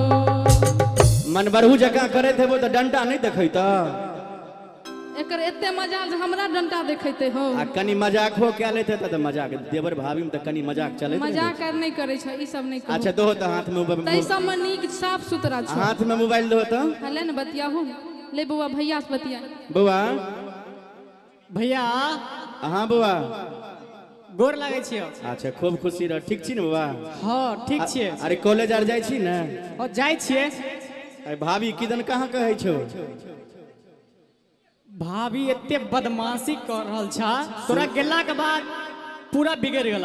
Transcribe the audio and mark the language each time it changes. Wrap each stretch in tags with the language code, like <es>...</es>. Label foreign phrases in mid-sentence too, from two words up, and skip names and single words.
<mai>मन बरहू जगह करे थे वो तो डंडा नहीं देखै त एकर एते मजाल जे हमरा डंटा देखैते हो आ कनी मजाक हो क्या लेते त मजाक देवर भाभी में त कनी मजाक चले मजाक कर नहीं करे छ ई सब नहीं करो अच्छा दो त हाथ में तै सब में नीक साफ सुथरा छ हाथ में मोबाइल दो त हले न बतियाहू ले बउआ भैया से बतिया बउआ भैया हां बउआ गोर लागै छियो अच्छा खूब खुशी रह ठीक छी न बउआ हाँ ठीक छियै अरे कॉलेज आर जाय छी न और जाय छियै अरे भाभी किदन कहाँ कहै छौ भाभी एते बदमाशी कर रहल छा तोरा गेला के बाद पूरा बिगड़ गेला</mai>